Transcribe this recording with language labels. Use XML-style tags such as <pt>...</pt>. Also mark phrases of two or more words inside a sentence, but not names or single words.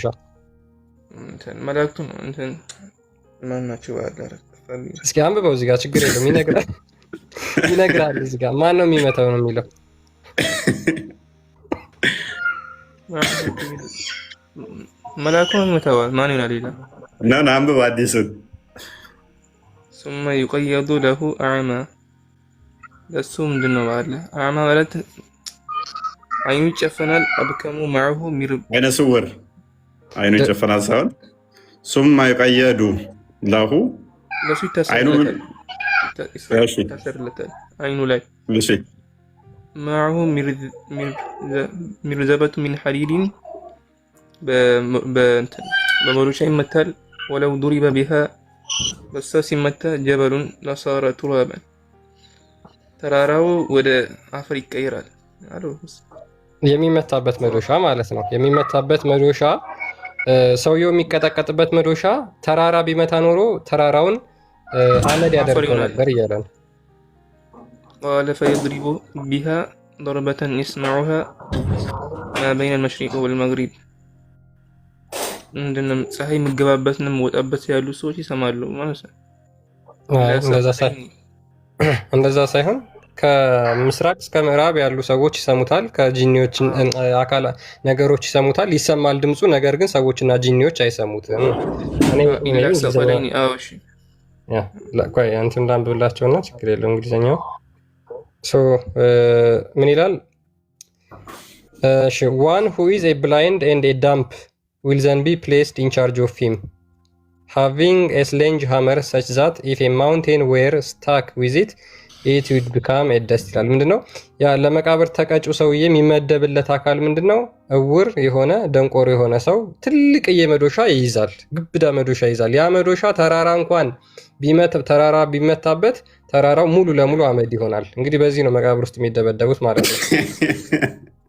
<am>መላእክቱ ነው። ማን ናቸው? እስኪ አንብበው እዚህ ጋር ችግር የለም ይነግራል። እዚህ ጋር ማን ነው የሚመታው ነው የሚለው። መላእክቱ ይመታዋል። ማን ይሆናል? ሌላ ና አንብብ አዲሱን።</am> <ar>ثم يقيض له أعمى</ar> <am>ለሱ ምንድን ነው ባለ አዕማ ማለት አይኑ ይጨፈናል።</am> <ar>أبكم معه</ar> <am>አይነ ስውር አይኑ ይጨፈናል ሳይሆን</am> <ar>ثم يقيض له</ar> <am>ለሱ ይታሰርለታል አይኑ ላይ</am> <ar>معه مرزبة من حديد</ar> <am>በመዶሻ ይመታል።</am> <ar>ولو ضرب بها</ar> <am>በሷ ሲመታ</am> <ar>جبل لصار ترابا</ar> <am>ተራራው ወደ አፈር ይቀየራል አሉ። የሚመታበት መዶሻ ማለት ነው። የሚመታበት መዶሻ ሰውየው የሚቀጠቀጥበት መዶሻ ተራራ ቢመታ ኖሮ ተራራውን አመድ ያደርገው ነበር እያለ ነው።</am> <ar>قال فيضرب بها ضربة يسمعها ما بين المشرق والمغرب</ar> <am>እንደንም ፀሐይ የሚገባበትና የሚወጣበት ያሉ ሰዎች ይሰማሉ ማለት ነው። እንደዛ ሳይሆን ከምስራቅ እስከ ምዕራብ ያሉ ሰዎች ይሰሙታል። ከጂኒዎች አካል ነገሮች ይሰሙታል። ይሰማል ድምፁ። ነገር ግን ሰዎችና ጂኒዎች አይሰሙትም። እንትን እንዳንብብላቸውና ችግር የለው እንግሊዝኛው ምን ይላል?</am> <en>one who is a blind and a dumb will then be placed in charge of him, having a sledgehammer such that if a mountain were stuck with it would become a dust</en> <am>ይላል። ምንድነው ያ ለመቃብር ተቀጩ ሰውዬ የሚመደብለት አካል ምንድነው? እውር የሆነ ደንቆሮ የሆነ ሰው ትልቅ የመዶሻ ይይዛል፣ ግብዳ መዶሻ ይይዛል። ያ መዶሻ ተራራ እንኳን ተራራ ቢመታበት ተራራው ሙሉ ለሙሉ አመድ ይሆናል። እንግዲህ በዚህ ነው መቃብር ውስጥ የሚደበደቡት ማለት ነው።</am>